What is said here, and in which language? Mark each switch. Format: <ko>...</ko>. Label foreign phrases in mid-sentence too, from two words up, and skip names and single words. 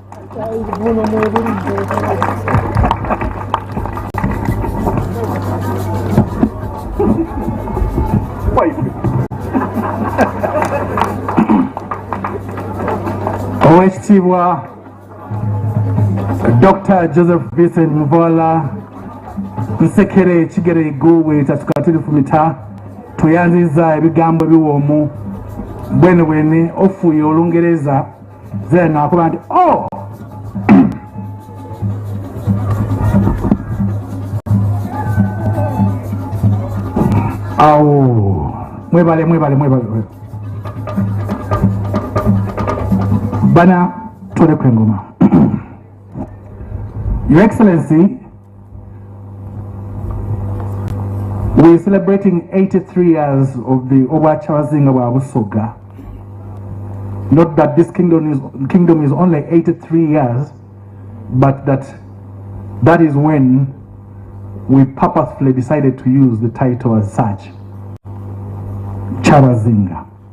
<xog>Oweekitiibwa Dr. Joseph Vincent Muvala Nsekere Kigere Igwe tatukatulifumita tuyanziza ebigambo biwoomu bwene ofuye Olungereza zena akuba nti oh awo mwebale bana tole kwengoma.</xog> <en>Your Excellency, we are celebrating 83 years of the Edho Bwa Kyabazinga. Not that this kingdom is only 83 years, but that is when we purposefully decided to use the title as such, Kyabazinga.</en>